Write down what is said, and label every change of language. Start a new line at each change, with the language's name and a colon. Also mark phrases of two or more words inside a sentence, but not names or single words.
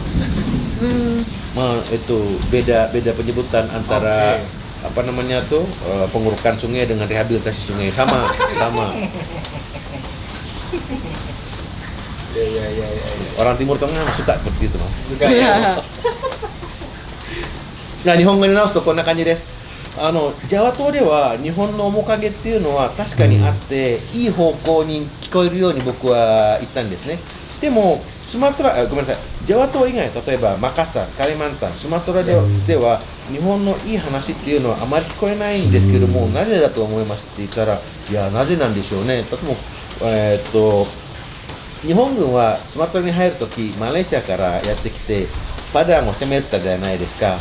Indonesian: Itu beda penyebutan antara apa namanya tuh pengurukan sungai dengan rehabilitasi sungai sama. Ya. Orang Timur Tengah suka seperti itu, Mas. Juga ya.
Japanese: 日本語に直すとこんな感じです。ジャワ島では日本の面影っていうのは確かにあって、いい方向に聞こえるように僕は言ったんですね。でもスマトラごめんなさい、ジャワ島以外、例えばマカッサ、カリマンタン、スマトラでは日本のいい話っていうのはあまり聞こえないんですけども、なぜだと思いますって言ったら、いやなぜなんでしょうね。とても日本軍はスマトラに入るときマレーシアからやってきてパダンを攻めたじゃないですか。